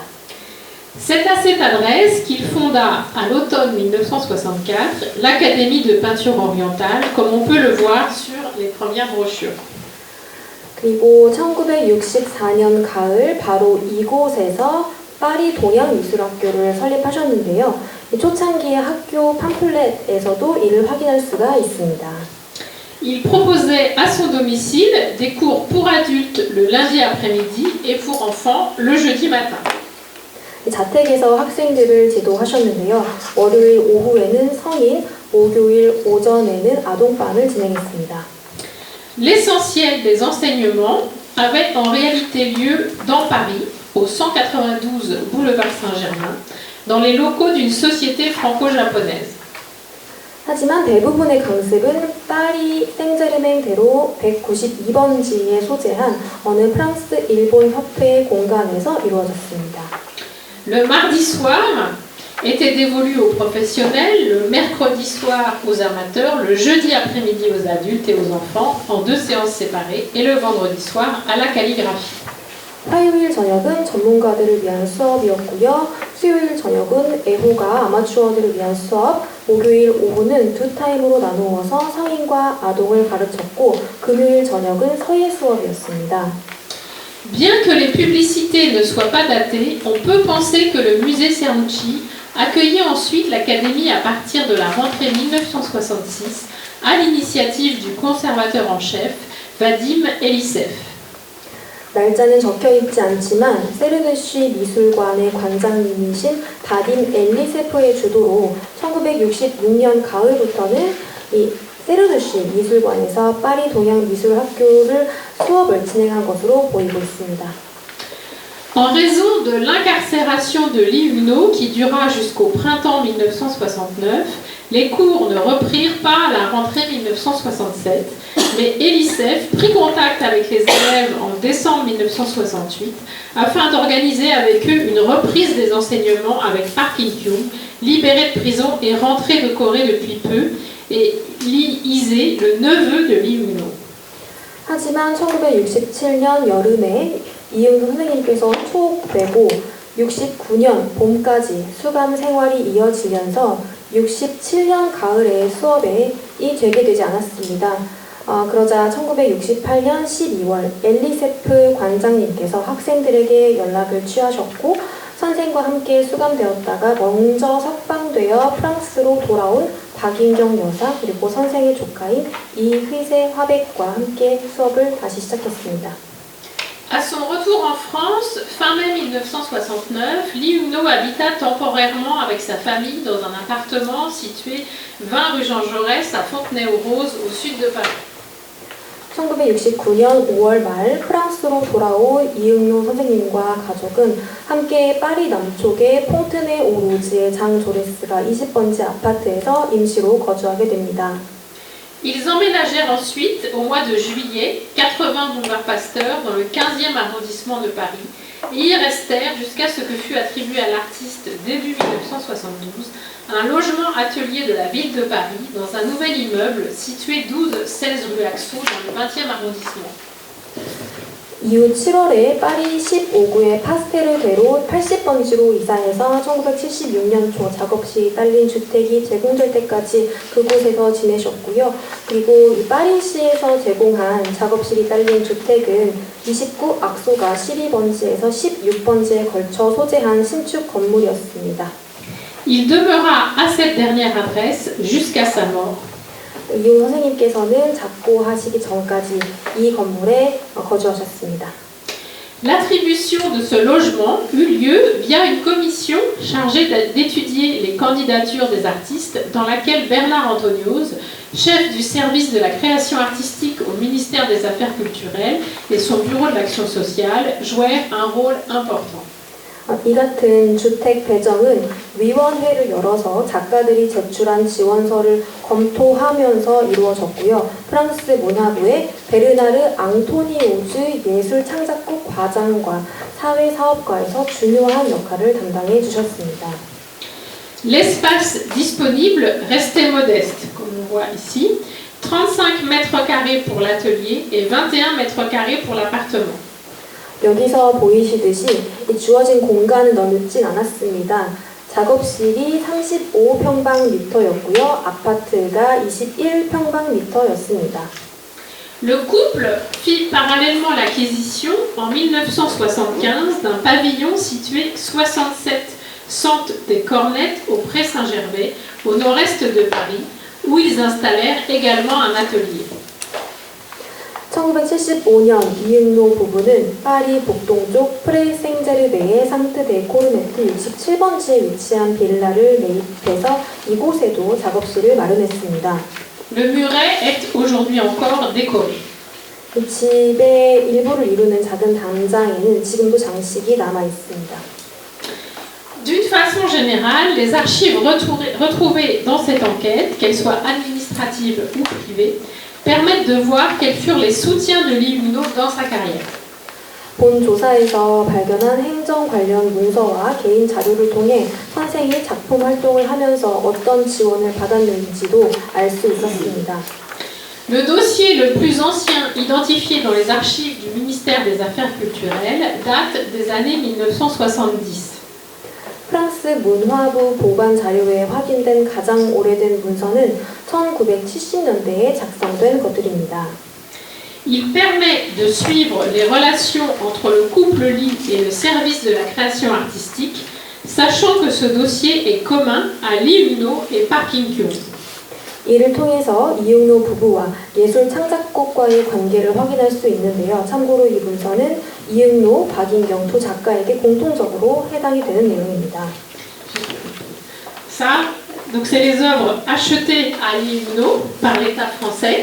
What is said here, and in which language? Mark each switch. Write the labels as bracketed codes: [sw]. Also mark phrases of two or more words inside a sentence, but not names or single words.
[fr] C'est à cette adresse qu'il fonda à l'automne 1964 l'Académie de peinture orientale, comme on peut le voir sur les premières brochures. [ko] 그리고 1964년 가을 바로 이곳에서 파리 동양미술학교를 설립하셨는데요. 초창기의 학교 팜플렛에서도 이를 확인할 수가 있습니다. [fr] Il proposait à son domicile des cours pour adultes le lundi après-midi et pour enfants le jeudi matin. [ko] 자택에서 학생들을 지도하셨는데요. 월요일 오후에는 성인, 목요일 오전에는 아동반을 진행했습니다. [fr] L'essentiel des enseignements avait en réalité lieu dans Paris, au 192 boulevard Saint-Germain, dans les locaux d'une société franco-japonaise. [ko] 하지만 대부분의 강습은 파리 생제르맹대로 192번지에 소재한 어느 프랑스 일본 협회의 공간에서 이루어졌습니다. [fr] Le mardi soir était dévolu aux professionnels, le mercredi soir aux amateurs, le jeudi après-midi aux adultes et aux enfants en 2 séances séparées et le vendredi soir à la calligraphie. [ko] 화요일 저녁은 전문가들을 위한 수업이었고요. 수요일 저녁은 애호가 아마추어들을 위한 수업, 목요일 오후는 2타임으로 나누어서 성인과 아동을 가르쳤고 금요일 저녁은 서예 수업이었습니다. [fr] Bien que les publicités ne soient pas datées, on peut penser que le musée Cernucci accueillit ensuite l'académie à partir de la rentrée 1966 à l'initiative du conservateur en chef, Vadim Elisev. [ko] 날짜는 적혀있지 않지만 세르누시 미술관의 관장님이신 바딤 엘리세프의 주도로 1966년 가을부터는 이 세르누시 미술관에서 파리 동양미술학교를 수업을 진행한 것으로 보이고 있습니다. [fr] En raison de l'incarcération de Lee Huno, qui dura jusqu'au printemps 1969, Les cours ne reprirent pas à la rentrée 1967, mais Elisef prit contact avec les élèves en décembre 1968 afin d'organiser avec eux une reprise des enseignements avec Park In-kyung, libéré de prison et rentré de Corée depuis peu, et Lee Ise, le neveu de Lee Eun-ho. [ko] 하지만 1967년 여름에 이응도 선생님께서 투옥되고 69년 봄까지 수감 생활이 이어지면서 67년 가을에 수업에 재개되지 않았습니다. 그러자 1968년 12월 엘리세프 관장님께서 학생들에게 연락을 취하셨고 선생과 함께 수감되었다가 먼저 석방되어 프랑스로 돌아온 박인경 여사 그리고 선생의 조카인 이휘세 화백과 함께 수업을 다시 시작했습니다. [fr] À son retour en France, fin mai 1969, Lee Eun-ho habita temporairement avec sa famille dans un appartement situé 20 rue Jean Jaurès à Fontenay-aux-Roses au sud de Paris. [ko] 1969년 5월 말 프랑스로 돌아온 이응노 선생님과 가족은 함께 파리 남쪽의 퐁트네 오로즈의 장 조레스가 20번지 아파트에서 임시로 거주하게 됩니다. [fr] Ils emménagèrent ensuite au mois de juillet, 80 boulevard Pasteur, dans le 15e arrondissement de Paris, et y restèrent jusqu'à ce que fut attribué à l'artiste début 1972 un logement atelier de la ville de Paris dans un nouvel immeuble situé 12-16 rue Axo dans le 20e arrondissement. [ko] 이후 7월에 파리 15구의 파스테르대로 80번지로 이사해서 1976년 초 작업실이 딸린 주택이 제공될 때까지 그곳에서 지내셨고요. 그리고 이 파리시에서 제공한 작업실이 딸린 주택은 29 악소가 12번지에서 16번지에 걸쳐 소재한 신축 건물이었습니다. [fr] Il demeura à cette dernière adresse jusqu'à sa mort. [ko] 이용 선생님께서는 작고하시기 전까지 이 건물에 거주하셨습니다. [fr] L'attribution de ce logement eut lieu via une commission chargée d'étudier les candidatures des artistes dans laquelle Bernard Antonioz, chef du service de la création artistique au ministère des Affaires culturelles et son bureau de l'action sociale jouèrent un rôle important. [ko] 이 같은 주택 배정은 위원회를 열어서 작가들이 제출한 지원서를 검토하면서 이루어졌고요. 프랑스 문화부의 베르나르 앙토니오즈 예술창작국 과장과 사회사업과에서 중요한 역할을 담당해 주셨습니다. [fr] L'espace disponible restait modeste, comme on voit ici, 35 mètres carrés pour l'atelier et 21 mètres carrés pour l'appartement. [ko] 여기서 보이시듯이 주어진 공간은 넓진 않았습니다. 작업실이 35평방미터였고요. 아파트가 21평방미터였습니다. [fr] Le couple fit parallèlement l'acquisition en 1975 d'un pavillon situé 67 Sente des Cornettes au Pré Saint-Gervais, au nord-est de Paris, où ils installèrent également un atelier. [ko] 1975년 이응노 부부는 파리 북동쪽 프레생제르베의 상트 데 코르네트 67번지에 위치한 빌라를 매입해서 이곳에도 작업실을 마련했습니다. [fr] Le muret est aujourd'hui encore décoré. [ko] 이 집의 일부를 이루는 작은 담장에는 지금도 장식이 남아 있습니다. [fr] D'une façon générale, les archives retrouvées dans cette enquête, qu'elles soient administratives ou privées, permettent de voir quels furent les soutiens de Lee Eun-ho dans sa carrière. [ko] 본 조사에서 발견한 행정 관련 문서와 개인 자료를 통해 선생이 작품 활동을 하면서 어떤 지원을 받았는지도 알 수 있었습니다. [fr] Le dossier le plus ancien identifié dans les archives du ministère des Affaires culturelles date des années 1970. [ko] 프랑스 문화부 보관 자료에 확인된 가장 오래된 문서는 1970년대에 작성된 것들입니다. [fr] Il permet de suivre les relations entre le couple Lee et le service de la création artistique, sachant que ce dossier est commun à Lee Eun-ho et Park In-kyung. [ko] 이를 통해서 이응노 부부와 예술 창작국과의 관계를 확인할 수 있는데요. 참고로 이 문서는 이응노, 박인경 두 작가에게 공통적으로 해당이 되는 내용입니다. [fr] Ça, donc c'est les œuvres achetées à Lee Eun-ho par l'État français.